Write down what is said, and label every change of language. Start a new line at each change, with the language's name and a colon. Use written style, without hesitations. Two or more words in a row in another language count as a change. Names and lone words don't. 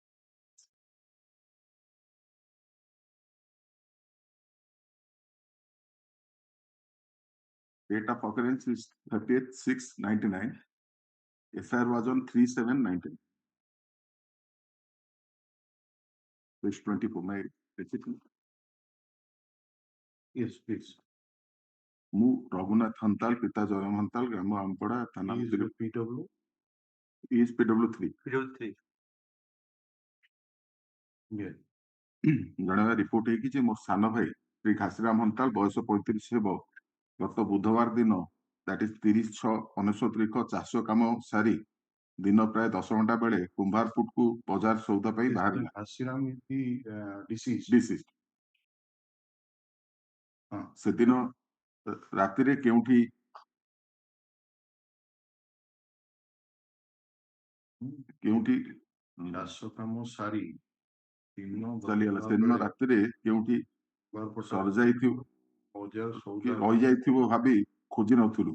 English: Date of occurrence is 30th/6/99. FIR was on 3/7/19. Page 24. May I read it? Yes, please.
Odia: ମୁଁ ରଘୁନାଥ ହନ୍ତାଲ ପିତା ଜୟରାମ ହନ୍ତାଲ ଗ୍ରାମ ଆମପଡ଼ା ଥାନା PW is PW3 ଜଣେ ରିପୋର୍ଟ ହେଇକି ଯେ ମୋ ସାନ ଭାଇ ଶ୍ରୀ ଘାସିରାମ ହନ୍ତାଲ ବୟସ 35 ହେବ ଗତ ବୁଧବାର ଦିନ
English: that is
Odia: 30/6/69 ଚାଷ କାମ ସାରି ଦିନ ପ୍ରାୟ 10 ଘଣ୍ଟା ବେଳେ କୁମ୍ଭାରପୁଟକୁ ବଜାର ସଉଦା ପାଇଁ ବାହାରିଲା।
English: Hasiram is the deceased.
Odia: ସେଦିନ ରାତିରେ କେଉଁଠି ଚାଷ କାମ ସାରି ଚାଲିଗଲା। ସେଦିନ ରାତିରେ କେଉଁଠି ରହିଯାଇଥିବ ଭାବି ଖୋଜି ନଥିଲୁ।